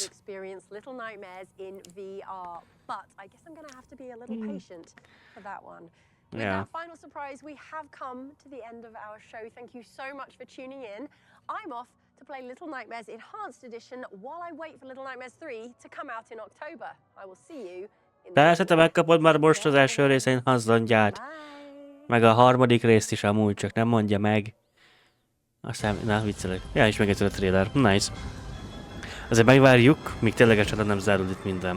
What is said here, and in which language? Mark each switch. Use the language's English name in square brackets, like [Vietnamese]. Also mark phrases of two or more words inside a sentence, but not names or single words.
[English] Experience Little Nightmares in VR, but I guess I'm going to have to be a little patient for that one. With that final surprise, we have come to the end of our show. Thank you so much for tuning in. I'm off to play Little Nightmares Enhanced Edition while I wait for Little Nightmares 3 to come out in October. I will see you in the [Hungarian] Persze, te megkapod már most az első részén hazdongyát. Meg a harmadik részt is amúgy, csak nem mondja meg. Aztán, na, viccelek. Ja, és meg a trailer. Nice. Azért megvárjuk, míg ténylegesen nem zárul itt minden.